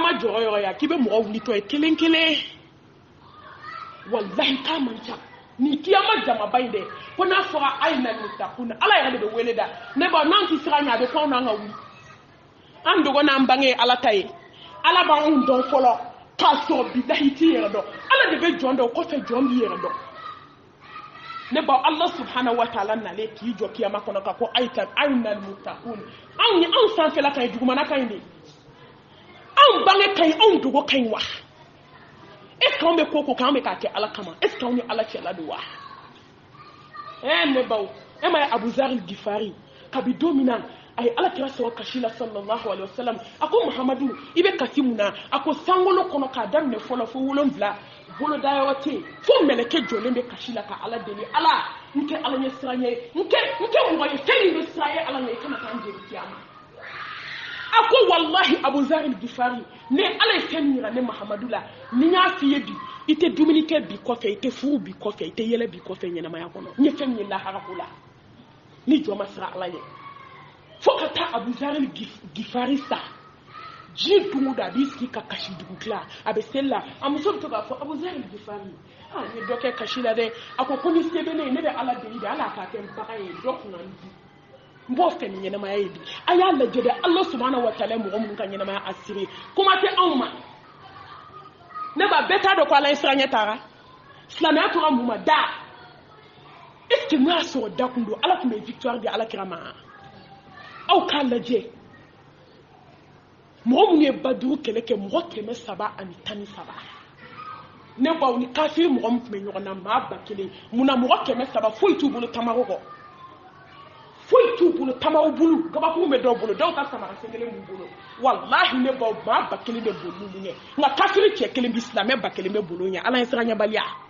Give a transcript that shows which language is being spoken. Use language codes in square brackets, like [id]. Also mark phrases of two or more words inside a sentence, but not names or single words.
[bm] ma jɔra yɔrɔ ya k'i bɛ mɔgɔ wulitɔ ye kelen kelen wallahi k'a man ca ni kiyama jamaba in dɛ ko n'a fɔra [ar] أين المتقون [bm] ala yɛrɛ de bɛ wele da ne ba n'an tɛ siran ɲɛ a bɛ fɔ anw n'an ka wuli an dogo n'an bange ala ta ye ala b'anw dɔn fɔlɔ k'a sɔrɔ bilahi t'i yɛrɛ dɔn ala de bɛ jɔn dɔn kɔfɛ jɔn b'i yɛrɛ dɔn ne ba [ar] الله سبحانه وتعالى [bm] nale k'i jɔ kiyama kɔnɔ ka ko [ar] أين المتقون [bm] anw sanfɛla ka ɲi dugumana ka ɲi de anw bange ka ɲi anw dogo ka ɲi wa [fr] est ce que [bm] anw bɛ ko k'an bɛ k'a kɛ ala kama [fr] est ce que [bm] anw ni ala cɛla don wa ne baw ma ye Abu Zar al-Ghifari kabi don min na a ye ala kira sɔrɔ kasi la [ar] صلى الله عليه وسلم [bm] a ko Muhamadu i bɛ kasi mun na a ko sankolo kɔnɔ k'a daminɛ fɔlɔ fo 7 bolodayɔrɔ tɛ yen fo mɛlɛkɛ jɔlen bɛ kasi la ka ala deli ala n kɛ ala ɲɛ siran ye n kɛ mɔgɔ ye fɛn min bɛ siran ye ala ɲɛ i kana taa n jeli kiyama a ko wallahi Abu Zar al-Ghifari ne ala ye fɛn min yira ne Muhamadu la ni n y'a f'i ye bi i tɛ dumuni kɛ bi kɔfɛ i tɛ furu bi kɔfɛ i tɛ yɛlɛ bi kɔfɛ ɲɛnamaya kɔnɔ n ye fɛn min ye lahara ko la ni jɔ ma siran ala ɲɛ fo ka taa Abu Zar al-Ghifari sa ji dungu da a b'i sigi ka kasi dugu tila a bɛ seli la a muso bɛ to k'a fɔ Abu Zar al-Ghifari n ye dɔ kɛ kasi la dɛ a ko ni se bɛ ne ye ne bɛ ala deli de ala k'a kɛ n baga ye dɔ kun ka n di n b'o fɛ ni ɲɛnamaya ye bi a y'a lajɛ dɛ [ar] الله سبحانه وتعالى [bm] mɔgɔ minnu ka ɲɛnamaya assuré kuma tɛ anw ma ne ba bɛɛ t'a dɔn ko ala ye siranɲɛ taara silamɛya tora mun ma da [fr] est ce que [bm] n'o y'a sɔrɔ da kun don ala tun bɛ victoire di ala kira ma aw k'a lajɛ mɔgɔ minnu ye baduru kɛlɛ kɛ mɔgɔ 313 ne ba ni kafiri mɔgɔ mun tun bɛ ɲɔgɔn na maa 1000 munna mɔgɔ 300 foyi t'u bolo tamaro kɔ foyi t'u bolo tamaro bulu kabakuru bɛ dɔw bolo dɔw ta samara sen kelen b'u bolo wallahi ne ba maa 1000 bɛ bolo n'u ɲɛ nka kafiri cɛ kelen bi silamɛ 1000 bɛ bolo ɲɛ ala ye sira ɲɛbaliya